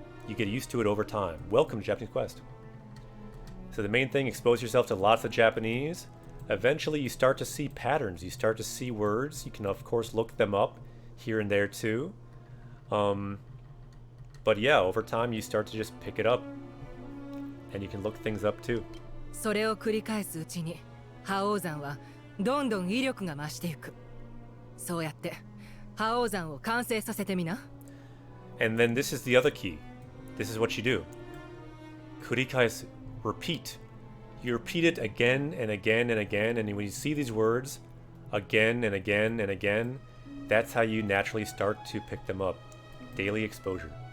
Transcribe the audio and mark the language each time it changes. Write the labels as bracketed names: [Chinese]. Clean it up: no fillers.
[English] You get used to it over time. Welcome to Japanese Quest. So the main thing, expose yourself to lots of Japanese. Eventually you start to see patterns. You start to see words. You can of course look them up here and there too. But yeah, over time you start to just pick it up. And you can look things up too. [Japanese] それを繰り返すうちに、覇王山はどんどん威力が増していく。そうやって覇王山を完成させてみな。 [English] And then this is the other key. This is what you do. Kurikaisu. Repeat. You repeat it again and again and again, and when you see these words again and again and again, that's how you naturally start to pick them up. Daily exposure.